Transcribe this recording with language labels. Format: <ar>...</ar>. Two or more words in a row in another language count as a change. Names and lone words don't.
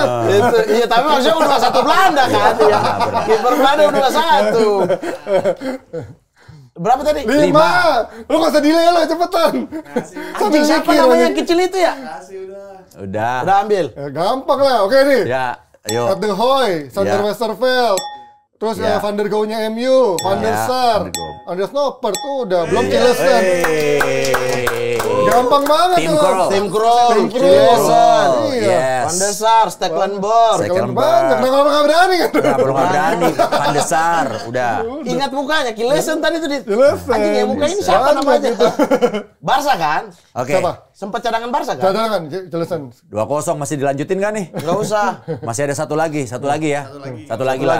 <id>Itu, iya tapi maksudnya U21 Belanda kan ya. Kiper Belanda U21. Berapa tadi? 5. Lu nggak usah delay lah, cepetan. Anjing siapa namanya yang kecil itu ya? Udah. Udah ambil. Ya, gampang lah. Oke nih. Ya, ayo. Van der Hoy, Sander Ya. Westerveld. Terus Ya. Van der Gouw-nya MU, Van der Ya, Sar, Van der Gouw. Anders Noppert tuh udah belum Cillessen. Gampang banget Tim tuh. Krul. Tim Krul, Tim Krul. Cillessen, Iya. Yes. Van der Sar, Stekelenburg. Kalau banyak, nah kalau nggak berani kan. Kenapa lu nggak berani? Van der Sar, udah. Ingat mukanya, Cillessen tadi tuh di. Cillessen. Anjing yang muka ini siapa Banyak namanya? gitu. Barca kan? Oke. Siapa? Sempat cadangan Barca kan? Cadangan, jelasan. 2-0 masih dilanjutin kan nih? Nggak usah. Masih ada satu lagi ya. Satu lagi lah.</id>